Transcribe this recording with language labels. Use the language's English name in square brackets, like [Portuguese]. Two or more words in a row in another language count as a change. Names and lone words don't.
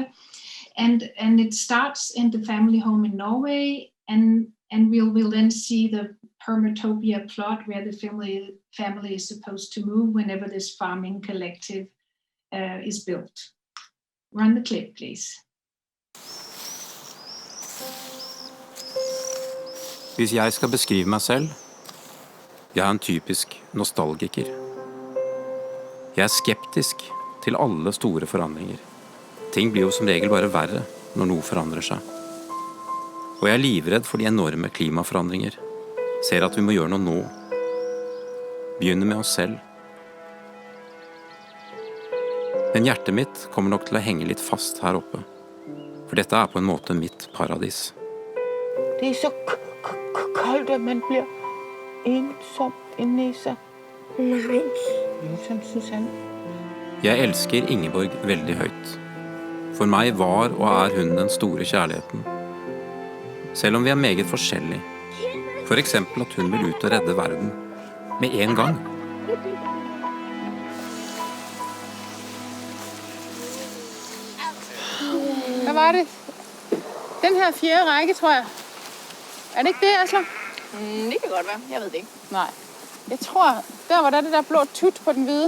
[English] And it starts in the family home in Norway, and we'll then see the Permatopia plot where the family is supposed to move whenever this farming collective is built. Run the clip, please. [Norwegian] Hvis jeg skal beskrive meg selv, jeg er en typisk nostalgiker. Jeg er skeptisk til alle store forandringer. Ting blir jo som regel bare verre når noe forandrer seg. Og jeg er livredd for de enorme klimaforandringer. Ser at vi må gjøre noe nå. Begynne med oss selv. Men hjertet mitt kommer nok til å henge litt fast her oppe. For dette er på en måte mitt paradis. [Danish] Det er så koldt, at man bliver ensom inde i sig. Nej. Ensom, Susanne. [Norwegian] Jeg elsker Ingeborg veldig høyt. For meg var og er hun den store kjærligheten. Selv om vi er meget forskjellige. For eksempel at hun vil ut og redde verden med en gang. [Danish] Hvad var det? Den her 4. række, tror jeg. Er det ikke det, Asler? Det kan godt være. Jeg ved det ikke. Nej. Jeg tror, der var der det der blå tut på den hvide.